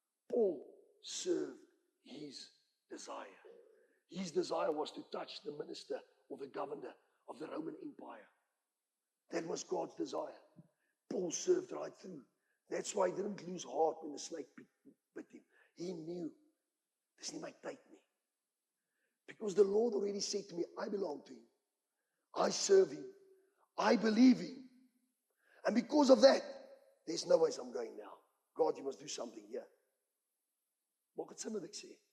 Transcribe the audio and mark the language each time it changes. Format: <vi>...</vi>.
<en>Paul served his desire. His desire was to touch the minister or the governor of the Roman Empire. That was God's desire. Paul served right through. That's why he didn't lose heart when the snake bit him. He knew,</en> <af>dis nie my tyd nie.</af> <en>Because the Lord already said to me, I belong to him. I serve him. I believe him. And because of that, there's no ways I'm going now. God, you must do something here.</en> <af>Maak het sin wat ek sê?</af>